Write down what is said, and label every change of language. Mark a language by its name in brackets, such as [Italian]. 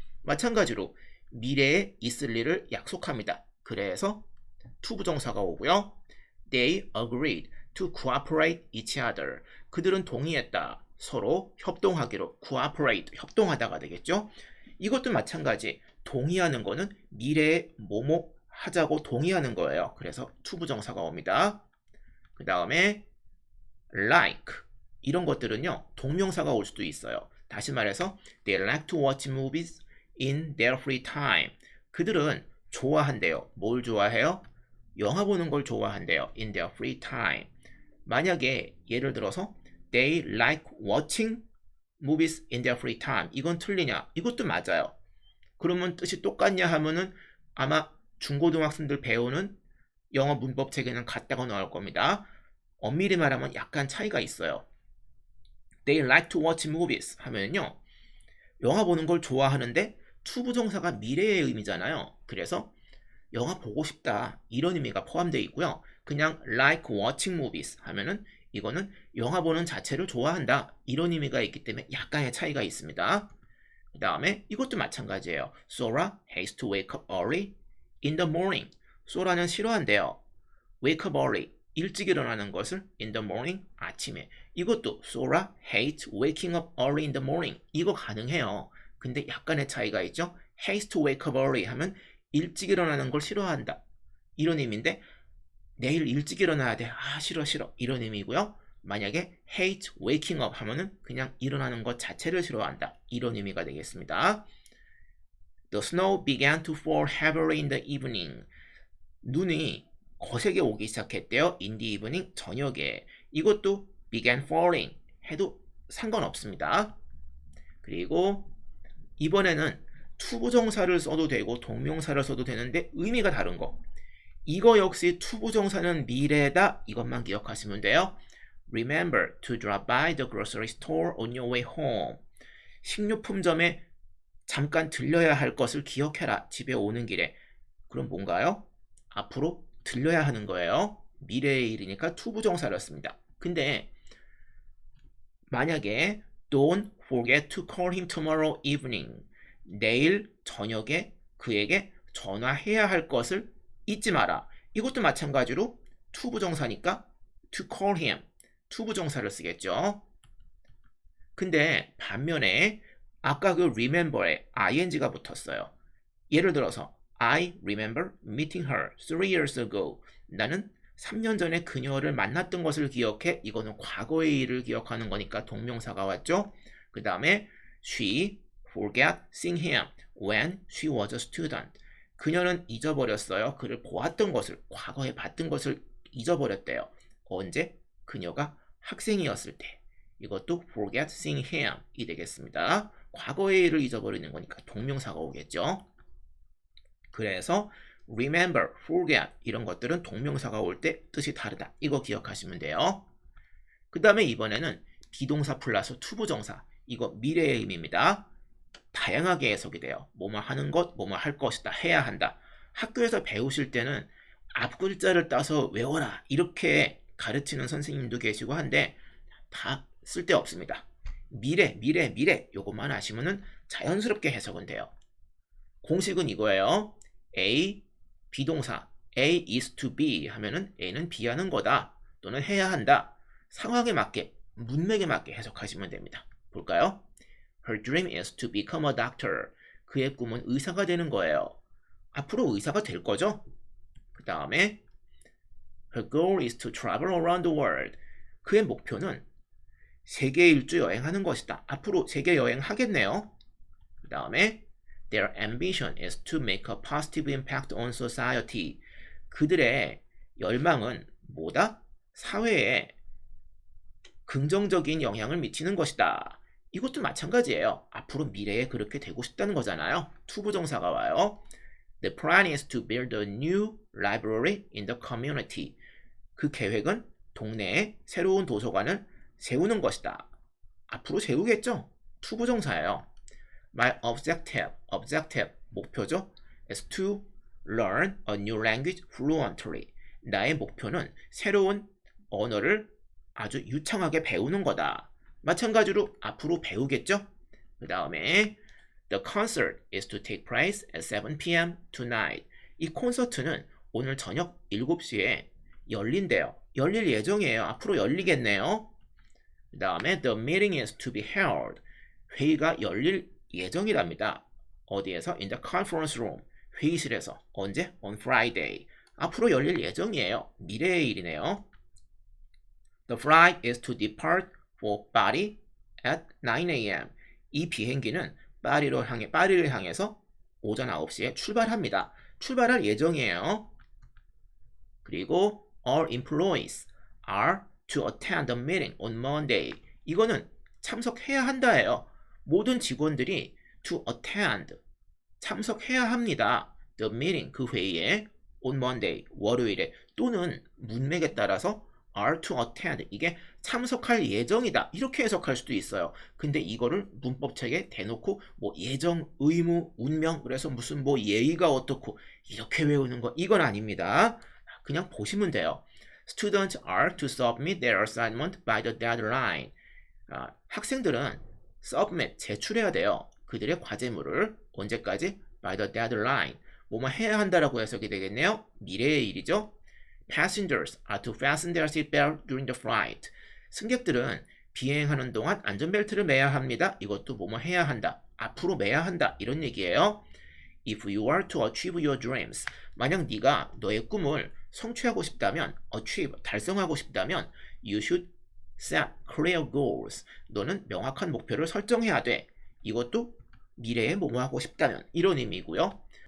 [Korean] 마찬가지로 미래에 있을 일을 약속합니다. 그래서 투부정사가 오고요. [English] They agreed to cooperate each other. [Korean] 그들은 동의했다. 서로 협동하기로. cooperate, 협동하다가 되겠죠. 이것도 마찬가지. 동의하는 거는 미래에 뭐뭐 하자고 동의하는 거예요. 그래서 투부정사가 옵니다. 그 다음에 like 이런 것들은요. 동명사가 올 수도 있어요. 다시 말해서 [English] they like to watch movies in their free time. [Korean] 그들은 좋아한대요. 뭘 좋아해요? 영화 보는 걸 좋아한대요. [English] in their free time. [Korean] 만약에 예를 들어서 [English] they like watching movies in their free time. [Korean] 이건 틀리냐? 이것도 맞아요. 그러면 뜻이 똑같냐 하면은 아마 중고등학생들 배우는 영어 문법 책에는 같다고 나올 겁니다. 엄밀히 말하면 약간 차이가 있어요. [English] They like to watch movies [Korean] 하면요. 영화 보는 걸 좋아하는데 투부정사가 미래의 의미잖아요. 그래서 영화 보고 싶다 이런 의미가 포함되어 있고요. 그냥 [English] like watching movies [Korean] 하면은 이거는 영화 보는 자체를 좋아한다 이런 의미가 있기 때문에 약간의 차이가 있습니다. 그 다음에 이것도 마찬가지예요. [English] Sora hates to wake up early in the morning. [Korean] 소라는 싫어한대요. [English] wake up early, [Korean] 일찍 일어나는 것을 [English] in the morning, [Korean] 아침에. 이것도 [English] Sora hates waking up early in the morning. [Korean] 이거 가능해요. 근데 약간의 차이가 있죠. [English] hates to wake up early [Korean] 하면 일찍 일어나는 걸 싫어한다. 이런 의미인데 내일 일찍 일어나야 돼. 아 싫어 이런 의미고요. 만약에 [English] hate waking up [Korean] 하면은 그냥 일어나는 것 자체를 싫어한다. 이런 의미가 되겠습니다. [English] The snow began to fall heavily in the evening. [Korean] 눈이 거세게 오기 시작했대요. [English] in the evening, 저녁에. [Korean] 이것도 [English] began falling [Korean] 해도 상관없습니다. 그리고 이번에는 투부정사를 써도 되고 동명사를 써도 되는데 의미가 다른 거. 이거 역시 투부정사는 미래다. 이것만 기억하시면 돼요. [English] Remember to drop by the grocery store on your way home. [Korean] 식료품점에 잠깐 들려야 할 것을 기억해라. 집에 오는 길에. 그럼 뭔가요? 앞으로 들려야 하는 거예요. 미래의 일이니까 투부정사를 씁니다. 근데 만약에 [English] Don't forget to call him tomorrow evening. [Korean] 내일 저녁에 그에게 전화해야 할 것을 잊지 마라. 이것도 마찬가지로 투부정사니까 [English] to call him. [Korean] 투부정사를 쓰겠죠. 근데 반면에 아까 그 remember에 ing가 붙었어요. [English] 예를 들어서 I remember meeting her 3 years ago. [Korean] 나는 3년 전에 그녀를 만났던 것을 기억해. 이거는 과거의 일을 기억하는 거니까 동명사가 왔죠. 그 다음에 [English] she forgot seeing him when she was a student. [Korean] 그녀는 잊어버렸어요. 그를 보았던 것을, 과거에 봤던 것을 잊어버렸대요. 언제? 그녀가 학생이었을 때. 이것도 [English] forget seeing him [Korean] 이 되겠습니다. 과거의 일을 잊어버리는 거니까 동명사가 오겠죠. 그래서 remember, forget 이런 것들은 동명사가 올 때 뜻이 다르다. 이거 기억하시면 돼요. 그 다음에 이번에는 비동사 플러스 투부정사. 이거 미래의 의미입니다. 다양하게 해석이 돼요. 뭐뭐 하는 것, 뭐뭐 할 것이다, 해야 한다. 학교에서 배우실 때는 앞글자를 따서 외워라 이렇게 가르치는 선생님도 계시고 한데 다 쓸데없습니다. 미래 요것만 아시면은 자연스럽게 해석은 돼요. 공식은 이거예요. A 비동사 A is to be 하면은 A는 be 하는 거다 또는 해야 한다. 상황에 맞게 문맥에 맞게 해석하시면 됩니다. 볼까요? [English] Her dream is to become a doctor. [Korean] 그의 꿈은 의사가 되는 거예요. 앞으로 의사가 될 거죠? 그 다음에 [English] Her goal is to travel around the world. [Korean] 그의 목표는 세계 일주 여행하는 것이다. 앞으로 세계 여행 하겠네요. 그 다음에 [English] Their ambition is to make a positive impact on society. [Korean] 그들의 열망은 뭐다? 사회에 긍정적인 영향을 미치는 것이다. 이것도 마찬가지예요. 앞으로 미래에 그렇게 되고 싶다는 거잖아요. 투부정사가 와요. [English] The plan is to build a new library in the community. [Korean] 그 계획은 동네에 새로운 도서관을 세우는 것이다. 앞으로 세우겠죠? 투부정사예요. [English] My objective, [Korean] 목표죠? [English] is to learn a new language fluently. [Korean] 나의 목표는 새로운 언어를 아주 유창하게 배우는 거다. 마찬가지로 앞으로 배우겠죠? 그 다음에 [English] The concert is to take place at 7 p.m. tonight. [Korean] 이 콘서트는 오늘 저녁 7시에 열린대요. 열릴 예정이에요. 앞으로 열리겠네요. 그 다음에 [English] The meeting is to be held. [Korean] 회의가 열릴 예정이랍니다. 어디에서? [English] In the conference room. [Korean] 회의실에서. 언제? [English] On Friday. [Korean] 앞으로 열릴 예정이에요. 미래의 일이네요. [English] The flight is to depart for Bali at 9 a.m. [Korean] 이 비행기는 파리를 향해서 오전 9시에 출발합니다. 출발할 예정이에요. 그리고 [English] all employees are to attend the meeting on Monday. [Korean] 이거는 참석해야 한다예요. 모든 직원들이 [English] to attend [Korean] 참석해야 합니다. [English] The meeting [Korean] 그 회의에 [English] on Monday [Korean] 월요일에 또는 문맥에 따라서 [English] are to attend [Korean] 이게 참석할 예정이다 이렇게 해석할 수도 있어요. 근데 이거를 문법책에 대놓고 뭐 예정, 의무, 운명 그래서 무슨 뭐 예의가 어떻고 이렇게 외우는 거 이건 아닙니다. 그냥 보시면 돼요. [English] Students are to submit their assignment by the deadline. [Korean] 학생들은 submit 제출해야 돼요. 그들의 과제물을 언제까지? [English] by the deadline. [Korean] 뭐뭐 해야 한다라고 해석이 되겠네요. 미래의 일이죠. [English] Passengers are to fasten their seatbelt during the flight. [Korean] 승객들은 비행하는 동안 안전벨트를 매야 합니다. 이것도 뭐뭐 해야 한다. 앞으로 매야 한다. 이런 얘기예요. [English] If you are to achieve your dreams. [Korean] 만약 네가 너의 꿈을 성취하고 싶다면 achieve, 달성하고 싶다면 [English] you should set clear goals. [Korean] 너는 명확한 목표를 설정해야 돼. 이것도 미래에 뭐뭐 하고 싶다면 이런 의미고요.